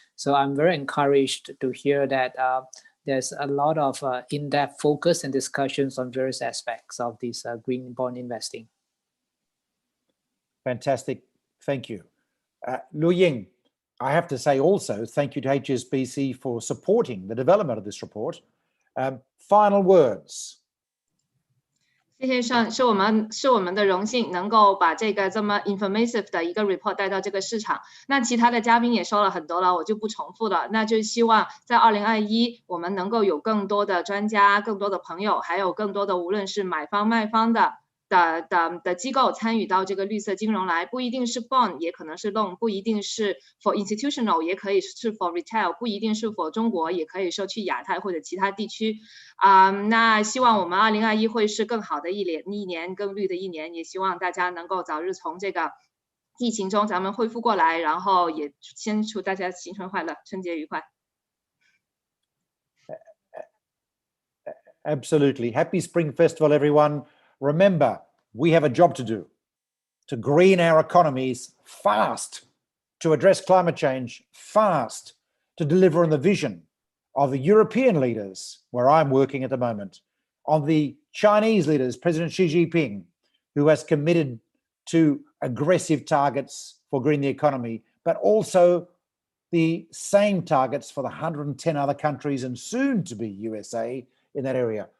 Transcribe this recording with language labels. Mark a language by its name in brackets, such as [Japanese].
[English] So I'm very encouraged to hear that there's a lot of in-depth focus and discussions on various aspects of this green bond investing. Fantastic. Thank you. Lu Ying, I have to say also, thank you to HSBC for supporting the development of this report. Final words. [Chinese] 谢谢Sean，是我们的荣幸能够把这个这么 informative 的一个 report 带到这个市场。那其他的嘉宾也说了很多了，我就不重复了。那就希望在2021我们能够有更多的专家、更多的朋友，还有更多的无论是买方卖方的的机构参与到这个绿色金融来，不一定是 bond， 也可能是 loan， 不一定是 [English] for institutional， [Chinese] 也可以是 [English] for retail， [Chinese] 不一定是 for 中国，也可以说去亚太或者其他地区。那希望我们2021会是更好的一年，更绿的一年，也希望大家能够早日从这个疫情中咱们恢复过来，然后也先祝大家新春快乐，春节愉快。 [English] Absolutely. Happy Spring Festival, everyone. Remember, we have a job to do to green our economies fast, to address climate change fast, to deliver on the vision of the European leaders, where I'm working at the moment, on the Chinese leaders, President Xi Jinping, who has committed to aggressive targets for green the economy, but also the same targets for the 110 other countries and soon to be USA in that area.